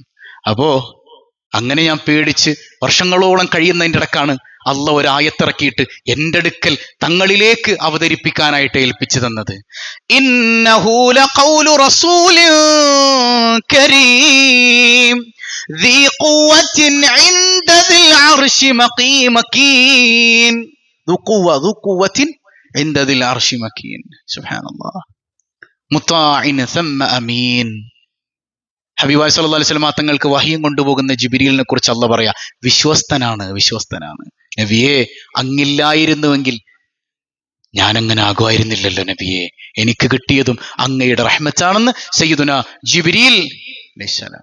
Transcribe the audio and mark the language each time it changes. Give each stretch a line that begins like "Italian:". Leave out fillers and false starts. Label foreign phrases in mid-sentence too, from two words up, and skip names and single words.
Malayalam: അപ്പോ അങ്ങനെ ഞാൻ പേടിച്ച് വർഷങ്ങളോളം കഴിയുന്നതിൻ്റെ ഇടക്കാണ് അള്ളാഹ് ഒരു ആയത്തിറക്കിയിട്ട് എൻ്റെ അടുക്കൽ തങ്ങളിലേക്ക് അവതരിപ്പിക്കാനായിട്ട് ഏൽപ്പിച്ചു തന്നത്.
Arabic: إنه لقول رسول كريم ذي قوة عند ذي العرش مكين ذو قوة عند ذي العرش مكين سبحان الله مطاع ثم أمين.
Malayalam: ഹബീബായ
Arabic: صلى الله عليه وسلم
Malayalam: തങ്ങൾക്ക് വഹിയും കൊണ്ടുപോകുന്ന ജിബ്രീലിനെ കുറിച്ച് അള്ളാഹ് പറയാ, വിശ്വസ്തനാണ്. നബിയെ, അങ്ങില്ലായിരുന്നുവെങ്കിൽ ഞാനങ്ങനെ ആകുമായിരുന്നില്ലല്ലോ നബിയെ. എനിക്ക് കിട്ടിയതും അങ്ങയുടെ റഹ്മത്താണെന്ന് സയ്യിദുനാ ജിബ്രീൽ അലൈഹിസ്സലാം.